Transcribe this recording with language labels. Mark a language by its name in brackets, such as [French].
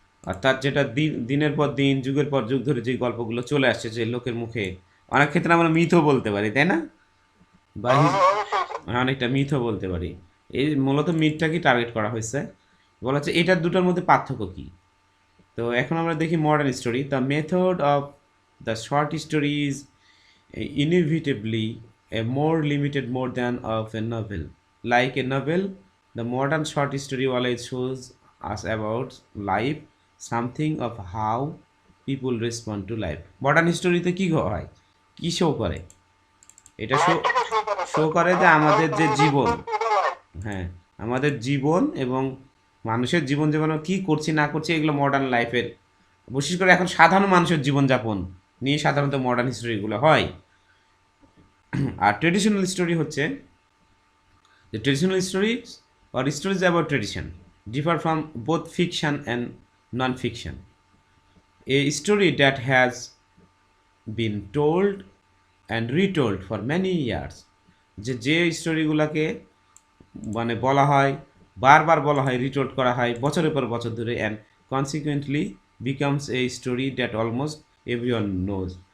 [Bangla] অর্থাৎ যেটা দিনের পর দিন যুগের পর যুগ ধরে যে গল্পগুলো চলে আসছে, যে লোকের মুখে অনেক ক্ষেত্রে আমরা মিথও বলতে পারি, তাই না? বা অনেকটা মিথও বলতে পারি। এই মূলত মিথটাকে টার্গেট করা হয়েছে, বলা হচ্ছে এটার দুটোর মধ্যে পার্থক্য কী। তো এখন আমরা দেখি modern story. [English] The method of the short story is inevitably a more limited mode than of a novel. Like a novel, the modern short story always shows us about life, something of how people respond to life. [Bangla] Modern স্টোরিতে কী হয়, কী show করে? এটা show করে যে আমাদের যে জীবন, হ্যাঁ আমাদের জীবন এবং মানুষের জীবন জীবনে কী করছি না করছি, এগুলো মডার্ন লাইফের, বিশেষ করে এখন সাধারণ মানুষের জীবনযাপন নিয়ে সাধারণত মডার্ন হিস্টোরিগুলো হয়। আর ট্রেডিশনাল স্টোরি হচ্ছে [English] the traditional stories or stories about tradition differ from both fiction and non-fiction. A story that has been told and retold for many years, [Bangla] যে স্টোরিগুলোকে মানে বলা হয়, বারবার বলা হয়, রিটোল্ড করা হয় বছরের পর বছর ধরে, [English] And consequently becomes a story that almost everyone knows.